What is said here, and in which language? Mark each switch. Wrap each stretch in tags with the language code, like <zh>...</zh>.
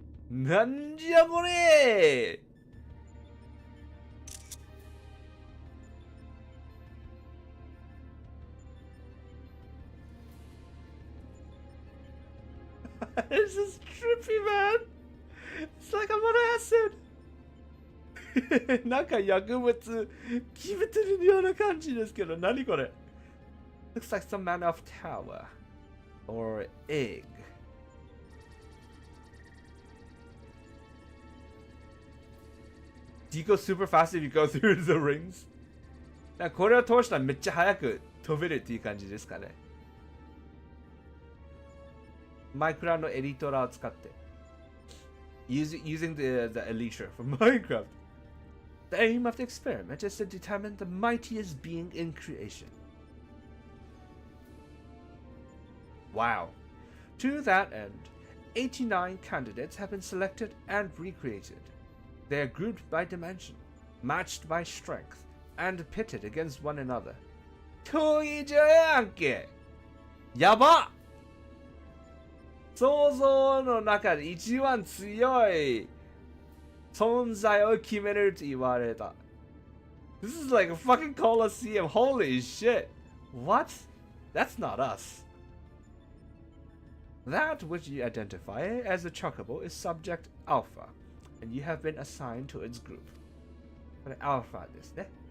<ja>なんじゃこれ？</ja> <en>This is trippy, man. It's like I'm on acid.</en> <ja>なんか薬物決めてるような感じですけど、何これ？</ja> <en>Looks like some manner of tower or egg. Do you go super fast if you go through the rings?</en> <ja>これを通したらめっちゃ速く飛べるっていう感じですかね。マイクラのエディトラを使って。</ja> <en>Using the Elytra from Minecraft. The aim of the experiment is to determine the mightiest being in creation. Wow. To that end, 89 candidates have been selected and recreated. They are grouped by dimension, matched by strength, and pitted against one another.</en> <ja>競技場やんけ！やば！想像の中で一番強い存在を決めると言われた。</ja> <en>This is like a fucking Colosseum. Holy shit. What? That's not us. That which you identify as a chocobo is subject Alpha, and you have been assigned to its group.</en> <ja>これ Alpha ですね。</ja>